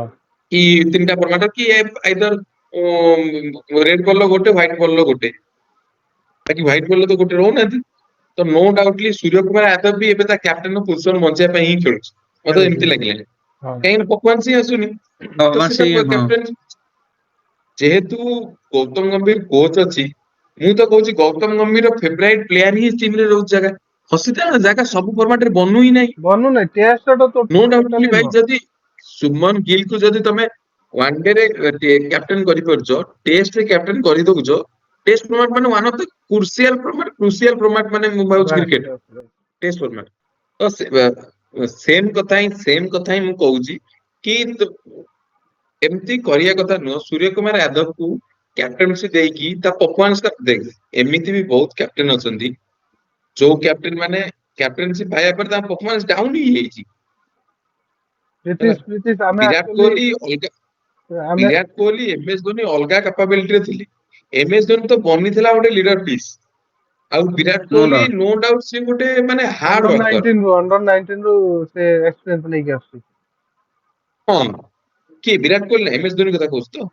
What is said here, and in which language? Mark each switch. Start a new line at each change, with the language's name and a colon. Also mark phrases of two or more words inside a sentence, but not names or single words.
Odia: କି ତିନିଟା ଫର୍ମାଟ କି
English: either red ball
Odia: ଗୋଟେ
English: white ball
Odia: ଗୋଟେ ବାକି
English: white ball
Odia: ତ ଗୋଟେ ରହୁନାହାନ୍ତି ତ
English: no doubtly
Odia: ସୂର୍ଯ୍ୟ କୁମାର ଯାଦବ ବି ଏବେ ତା
English: captain position
Odia: ବଞ୍ଚିବା ପାଇଁ ହିଁ ଖେଳୁଛି ମତେ ଏମିତି ଲାଗିଲାଣି हाँ କାହିଁକି ନା ପରଫମାନ୍ସ ହିଁ ଆସୁନି ତ ହଁ ସେ ସେଇ ହଁ କ୍ୟାପ୍ଟେନ ଯେହେତୁ ଗୌତମ ଗମ୍ଭୀର କୋଚ୍ ଅଛି ମୁଁ ତ କହୁଛି ଗୌତମ ଗମ୍ଭୀର
English: favourite player
Odia: ହିଁ ଟିମରେ ରହୁଛି ଜାଗା ହସିତା ଜାଗା ସବୁ ଫର୍ମାଟରେ ବନୁ ହିଁ ନାହିଁ
Hindi: बनू नहीं टेस्ट तो
English: no doubtly टोटली
Odia: ଭାଇ नो ଯଦି ସୁମନ ଗିଲ୍ କୁ ଯଦି ତମେ
English: one day
Odia: ରେ କ୍ୟାପ୍ଟେନ କରିପାରୁଛ ଟେଷ୍ଟ ରେ କ୍ୟାପ୍ଟେନ କରିଦଉଛ ଟେଷ୍ଟ ଫର୍ମାଟ ମାନେ
English: one of the crucial format
Odia: ମାନେ ମୁଁ ଭାବୁଛି
Hindi: बस
Odia: କ୍ରିକେଟ
Hindi: बस बस
Odia: ଟେଷ୍ଟ ଫର୍ମାଟ ତ ସେମ କଥା ହିଁ ମୁଁ କହୁଛି କି ଏମିତି କରିବା କଥା ନୁହଁ ସୂର୍ଯ୍ୟ କୁମାର ଯାଦବକୁ କ୍ୟାପ୍ଟେନସି ଦେଇକି ତା ପରଫମାନ୍ସ ଦେଖ ଏମିତି ବି ବହୁତ କ୍ୟାପ୍ଟେନ ଅଛନ୍ତି ଯୋଉ କ୍ୟାପ୍ଟେନ ମାନେ କ୍ୟାପ୍ଟେନସିପ ପାଇବା ପରେ ତାଙ୍କ ପରଫମାନ୍ସ ଡାଉନ ହେଇଯାଇଛି ହେଲା
Hindi: प्रीतिश हमें
Odia: ବିରାଟ एक्चुअली କୋହଲି ଅଲଗା हमें ବିରାଟ କୋହଲି ଏମଏସ୍ ଧୋନି ଅଲଗା କାପାବିଲିଟିରେ ଥିଲେ ଏମଏସ୍ ଧୋନି ତ ବନିଥିଲା ଗୋଟେ
English: leader piece
Odia: ଆଉ ବିରାଟ ନୋ କୋହଲି ଡାଉଟ
English: no doubt
Odia: ସିଏ ଗୋଟେ ମାନେ
English: hard worker
Odia: अंडर 19 ରୁ ସେ ଏକ୍ସପିରିଏନ୍ସ ନେଇକି ଆସୁଛି ହଁ କିଏ ବିରାଟ କୋହଲି ନା ଏମଏସ୍ ଧୋନି କଥା କହୁଛୁ ତ